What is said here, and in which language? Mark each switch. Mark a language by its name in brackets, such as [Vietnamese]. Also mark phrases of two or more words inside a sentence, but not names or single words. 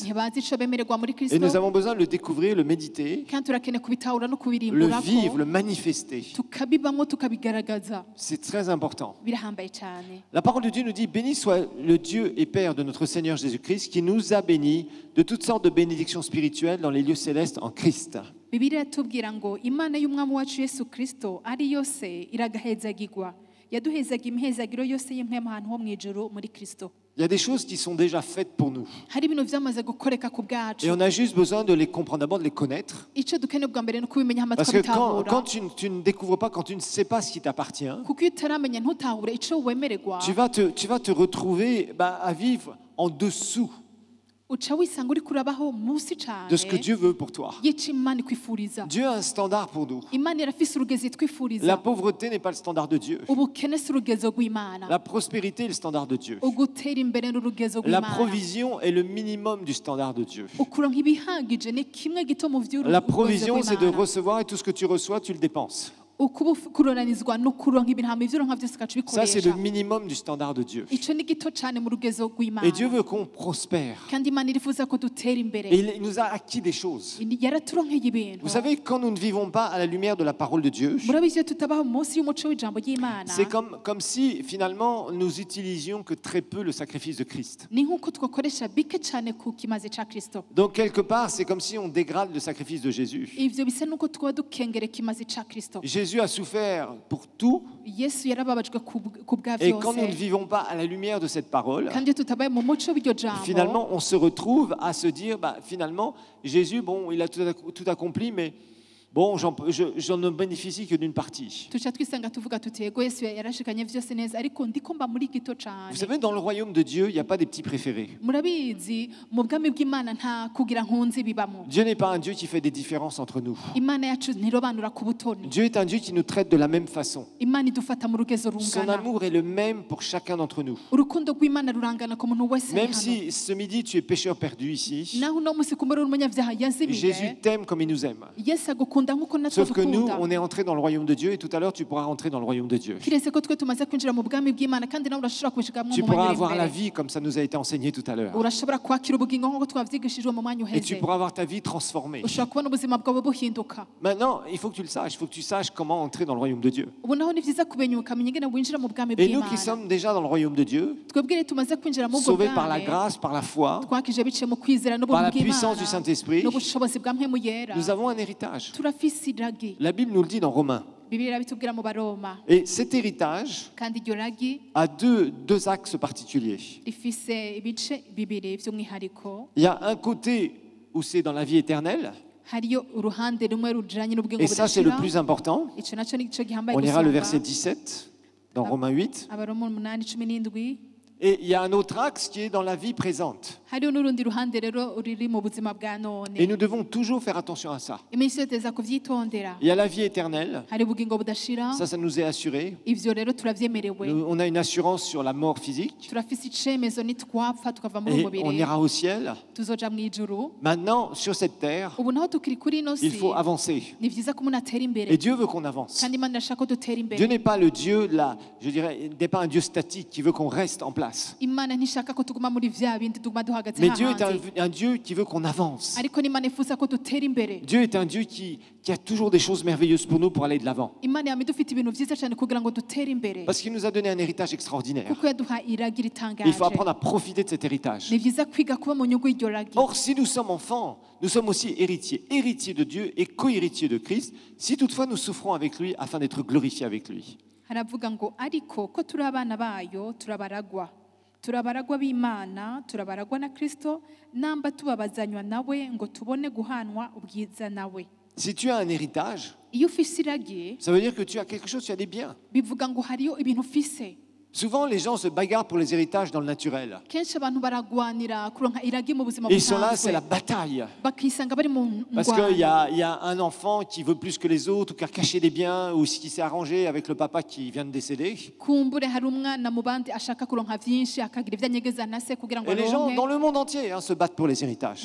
[French] Et nous avons besoin de le découvrir, le méditer, le vivre, le manifester. C'est très important. La parole de Dieu nous dit: béni soit le Dieu et Père de notre Seigneur Jésus-Christ, qui nous a bénis de toutes sortes de bénédictions spirituelles dans les lieux célestes en Christ. [Rundi] Bibiliya iratubwira ngo Imana y'umwami wacu Yesu Kristo ari yose iragahezagirwa yaduhezaga imihezagiro yose y'impwemu ahantu ho mu ijuru muri Kristo. [French] Il y a des choses qui sont déjà faites pour nous. [Rundi] Hari ibintu vyamaze gukoreka ku bwacu. [French] Et on a juste besoin de les comprendre, d'abord de les connaître. [Rundi] Ico dukeneye bwa mbere no kubimenya hama [French] Parce que [Rundi] tukabitahura. [French] quand tu ne découvres pas, quand tu ne sais pas ce qui t'appartient, [Rundi] Kuko utaramenya ntutahure ico wemererwa. [French] tu vas te retrouver à vivre en dessous [Rundi] Uca wisanga uri kurabaho musi cyane [French] de ce que Dieu veut pour toi. [Rundi] yica Imana ikwifuriza. [French] Dieu a un standard pour nous. [Rundi] Imana irafise urugezi [French] La [Rundi] itwifuriza. [French] pauvreté n'est pas le standard de Dieu. [Rundi] Ubukene si urugezo rw'Imana. [French] La prospérité est le standard de Dieu. [Rundi] Ugutera imbere n'urugezo [French] La [Rundi] rw'Imana. [French] provision est le minimum du standard de Dieu. [Rundi] Ukuronka ibihagije ni kimwe gito mu vy'urugezo [French] La provision, c'est de [Rundi] rw'Imana. [French] recevoir et tout ce que tu reçois, tu le dépenses. [Rundi] Ukuba kuronanizwa no kuronka ibintu hama ivyo uronka vyose ugaca [French] Ça, c'est le [Rundi] ubikoresha. [French] minimum du standard de Dieu. [Rundi] Ico ni gito cane mu rugezo rw'Imana. [French] Et Dieu veut qu'on prospère. [Rundi] Kandi Imana irifuza ko dutera imbere. [French] Et il nous a acquis des choses. [Rundi] Yaraturonkeye ibintu. [French] Vous savez, quand nous ne vivons pas à la lumière de la parole de Dieu, [Rundi] murabizi iyo tutabaho munsi y'umuco w'ijambo ry'Imana. [French] c'est comme si finalement nous utilisions que très peu le sacrifice de Christ. [Rundi] Ni nkuko twakoresha bike cane ku kimaze ca Kristo. [French] Donc quelque part, c'est comme si on dégrade le sacrifice de Jésus. [Rundi] Ivyo bisa nuko twaba dukengere kimaze ca Kristo. [French] Jésus a souffert pour tout. [Rundi] Yesu yarababajwe ku bwa [French] Et quand nous ne [Rundi] vyose. [French] vivons pas à la lumière de cette parole, [Rundi] Kandi iyo tutabaye mu muco w'iryo jambo. [French] finalement, on se retrouve à se dire, finalement, Jésus, bon, il a tout accompli, mais bon, j'en ne bénéficie que d'une partie. [Rundi] Tuca twisanga tuvuga tuti yego Yesu yarashikanye vyose neza ariko ndiko mba muri gito cane. [French] Vous savez, dans le royaume de Dieu, il n'y a pas des petits préférés. [Rundi] Murabizi mu bwami bw'Imana nta kugira nkunzi bibamo. [French] Dieu n'est pas un Dieu qui fait des différences entre nous. [Rundi] Imana yacu ntirobanura ku butoni. [French] Dieu est un Dieu qui nous traite de la même façon. [Rundi] Imana idufata mu rugezo [French] Son [Rundi] rungana. [French] amour est le même pour chacun d'entre nous. [Rundi] Urukundo rw'Imana rurangana ku muntu wese. [French] Même si ce midi tu es pécheur perdu ici, [Rundi] naho no musi kumara umunyavyaha yazimiye. [French] Jésus t'aime comme il nous aime. [Rundi] Yesu agukunda nkuko natwe [French] Sauf que nous, [Rundi] dukunda. [French] on est entré dans le royaume de Dieu et tout à l'heure tu pourras rentrer dans le royaume de Dieu. [Rundi] Kiretse ko twe tumaze kwinjira mu bwami bw'Imana kandi nawe urashobora kubishikamwo [French] Tu [Rundi] mu [French] pourras [Rundi] mwanya [French] avoir la [Rundi] imbere. [French] vie comme ça nous a été enseigné tout à l'heure. [Rundi] Urashobora kwakira ubugingo nkuko twavyigishijwe mu mwanya [French] Et tu [Rundi] uheze. [French] pourras avoir ta vie transformée. [Rundi] Ushobora kubona ubuzima bwawe buhinduka. [French] Maintenant, il faut que tu le saches. Il faut que tu saches comment entrer dans le royaume de Dieu. [Rundi] Ubu naho ni vyiza kumenya ukamenya ingene winjira mu bwami [French] Et nous qui [Rundi] bw'Imana. [French] sommes déjà dans le royaume de Dieu, [Rundi] Twebwe tumaze kwinjira mu bwo [French] sauvés par la [Rundi] bwami. [French] grâce, par la foi, [Rundi] Twakije biciye mu kwizera [French] par la [Rundi] n'ubuntu [French] puissance du [Rundi] bw'Imana. [French] Saint-Esprit, [Rundi] N'ubushobozi bwa mpemu yera. [French] nous avons un héritage. [Rundi] Turafise iragi. [French] La Bible nous le dit dans Romains. [Rundi] Bibiliya irabitubwira mu Baroma. [French] Et cet héritage [Rundi] Kandi iryo ragi [French] a deux axes particuliers. [Rundi] rifise ibice bibiri vy'umwihariko. [French] Il y a un côté où c'est dans la vie éternelle, [Rundi] Hariyo uruhande rumwe rujanye n'ubugingo [French] et ça c'est le [Rundi] budashira. [French] plus important. [Rundi] Ico naco nico gihambaye [French] On lira le verset [Rundi] gusumba. [French] 17 dans Romains 8. [Rundi] Abaroma 8:17. [French] Et il y a un autre axe qui est dans la vie présente. [Rundi] Hariyo n'urundi ruhande rero ruri mu buzima bwa [French] Et [Rundi] none. [French] nous devons toujours faire attention à ça. [Rundi] Iminsi yose teza kuvyitondera. [French] Il y a la vie éternelle, [Rundi] Hari ubugingo budashira. [French] ça nous est assuré. Ivyo rero turavyemerewe. On a une assurance sur la mort physique [Rundi] Turafise icemezo nitwapfa tukava muri [French] et [Rundi] uwo [French] on [Rundi] mubiri. [French] ira au ciel. [Rundi] Tuzoja mw'ijuru. [French] Maintenant, sur cette terre, [Rundi] Ubu naho tukiri kuri ino [French] il [Rundi] si. [French] faut avancer. [Rundi] Ni vyiza ko umuntu atera imbere. [French] Et Dieu veut qu'on avance. [Rundi] Kandi Imana irashaka ko dutera [French] Dieu [Rundi] imbere. [French] n'est pas le Dieu, là, je dirais, n'est pas un Dieu statique qui veut qu'on reste en place. [Rundi] Imana ntishaka ko tuguma muri vya bindi tuguma duhagaze [French] Mais Dieu est [Rundi] hanze. [French] un Dieu qui veut qu'on avance. [Rundi] Ariko n'Imana ifuza ko dutera imbere. [French] Dieu est un Dieu qui a toujours des choses merveilleuses pour nous pour aller de l'avant. [Rundi] Imana yama idufite ibintu vyiza cyane kugira ngo dutere imbere. [French] Parce qu'il nous a donné un héritage extraordinaire. [Rundi] Kuko yaduha iragi [French] Et il [Rundi] ritangaje. [French] faut apprendre à profiter de cet héritage. [Rundi] Ni vyiza kwiga kuba mu nyungu y'iryo ragi. [French] Or, si nous sommes enfants, nous sommes aussi héritiers, héritiers de Dieu et co-héritiers de Christ, si toutefois nous souffrons avec lui afin d'être glorifiés avec lui. [Rundi] Haravuga ngo ariko ko turi abana bayo turabaragwa. Turabaragwa b'Imana, turabaragwa na Kristo, namba tubabazanywa nawe ngo tubone guhanwa ubwiza nawe. [French] Si tu as un héritage, [Rundi] Iyo ufise iragi, [French] ça veut dire que tu as quelque chose, tu as des biens. [Rundi] bivuga ngo hariyo ibintu ufise. [French] Souvent, les gens se bagarrent pour les héritages dans le naturel. Et ils sont là, c'est la bataille. Parce qu'il y a un enfant qui veut plus que les autres, ou qui a caché des biens, ou qui s'est arrangé avec le papa qui vient de décéder. Et les gens dans le monde entier se battent pour les héritages.